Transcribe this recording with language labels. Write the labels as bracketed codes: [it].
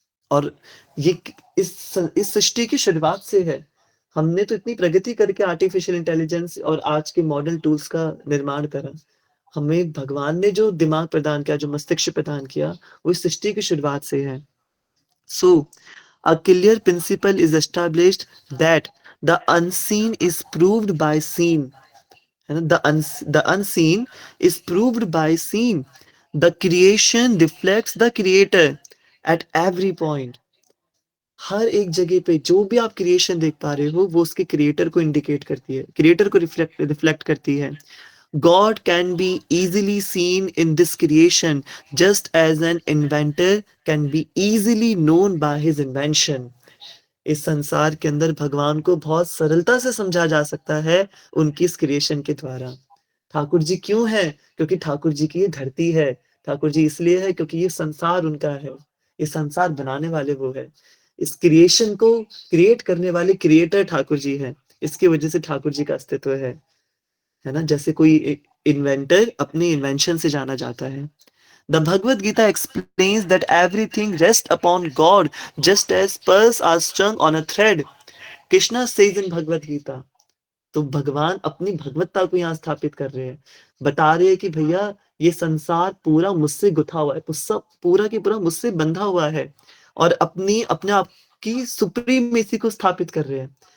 [hi] और ये इस सृष्टि की शुरुआत से है। हमने तो इतनी प्रगति करके आर्टिफिशियल इंटेलिजेंस और आज के मॉडर्न टूल्स का निर्माण करा। हमें भगवान ने जो दिमाग प्रदान किया, जो मस्तिष्क प्रदान किया, वो इस सृष्टि की शुरुआत से है। [en] So, a clear principle is established that the unseen is proved by seen. [hi] है ना? [en] The unseen is proved by seen. The creation reflects the creator at every point. [hi] हर एक जगह पे जो भी आप क्रिएशन देख पा रहे हो, वो उसके क्रिएटर को इंडिकेट करती है, क्रिएटर को रिफ्लेक्ट करती है। [en] God can be easily seen in this creation, just as an inventor can be easily known by his invention. [hi] इस संसार के अंदर भगवान को बहुत सरलता से समझा जा सकता है उनकी इस क्रिएशन के द्वारा। ठाकुर जी क्यों है? क्योंकि ठाकुर जी की ये धरती है। ठाकुर जी इसलिए है क्योंकि ये संसार उनका है। ये संसार बनाने वाले वो है। इस क्रिएशन को क्रिएट करने वाले क्रिएटर ठाकुर जी हैं। इसकी वजह से ठाकुर जी का अस्तित्व है ना? जैसे कोई इन्वेंटर अपनी इन्वेंशन से जाना जाता है। [en] The Bhagavad Gita explains that everything rests upon God just as pearls are strung on a thread. Krishna says in Bhagavad Gita, [hi] तो भगवान अपनी भगवत्ता को यहाँ स्थापित कर रहे हैं। बता रहे हैं कि भैया ये संसार पूरा मुझसे गुथा हुआ है, पूरा की पूरा मुझसे बंधा हुआ है, और अपने आप की सुप्रीमेसी को स्थापित कर रहे हैं।